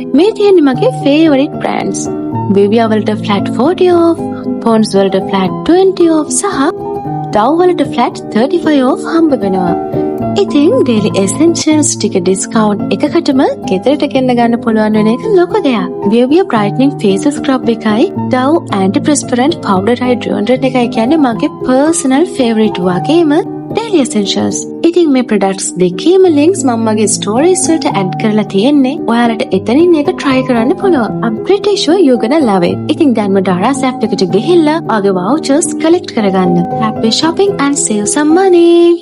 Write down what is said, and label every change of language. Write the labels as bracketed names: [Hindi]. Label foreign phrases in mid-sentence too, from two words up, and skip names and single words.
[Sinhala] මේ තියෙන්නේ මගේ [English] favorite brands. [Sinhala] Vivia වලට [English] flat 40 off, [Sinhala] Pond's වලට [English] flat 20 off [Sinhala] සහ Dove වලට [English] flat 35 off [Sinhala] හම්බ වෙනවා. ඉතින් [English] daily essentials [Sinhala] ටික ඩිස්කවුන්ට් එකකටම ගෙදරට ගෙන්න ගන්න පුළුවන් වෙන එක ලොකු දෙයක්. Vivia brightening face scrub එකයි Dove antiperspirant powder eye deodorant එකයි කියන්නේ මගේ [English] personal favorite [Sinhala] වගේම [English] daily essentials. [Sinhala] ඉතින් මේ products දෙකේම links මම මගේ stories වලට add කරලා තියෙන්නේ. ඔයාලට එතනින් ඒක try කරන්න පුළුවන්. [English] I'm pretty sure you're gonna love it. [Sinhala] ඉතින් දැන්ම Daraz app එකට ගිහිල්ලා ආගේ [English] vouchers collect [Sinhala] කරගන්න. [English] Happy shopping and save some money.